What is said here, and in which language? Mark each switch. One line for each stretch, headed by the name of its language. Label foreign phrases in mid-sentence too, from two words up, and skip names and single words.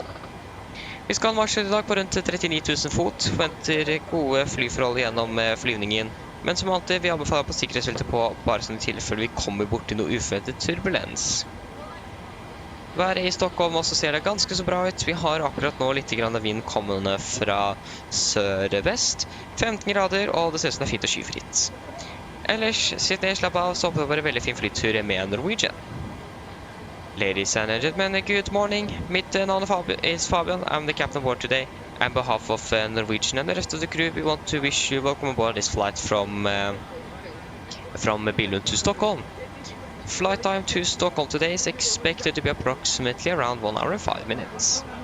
Norwegian: Vi skal marsje i dag på rundt 39 000 fot, forventer gode flyforhold gjennom flyvningen, men som alltid vi anbefaler på sikkerhetsfeltet på bare sånn i tilfelle vi kommer bort til noe uforventet turbulens. Været i Stockholm også ser det ganske så bra ut. Vi har akkurat nå litt grann vind kommende fra sør-vest, 15 grader, og det ser ut som det er fint og skyfritt. Ellers, sitt ned, slapp av, så håper det var en veldig fin flytur med Norwegian.
English: Ladies and gentlemen, good morning.
Norwegian: Mitt navn is Fabian.
English: I'm the captain aboard today. On behalf of Norwegian and the rest of the crew, we want to wish you welcome aboard this flight from Billund to Stockholm. Flight time to Stockholm today is expected to be approximately around 1 hour and 5 minutes.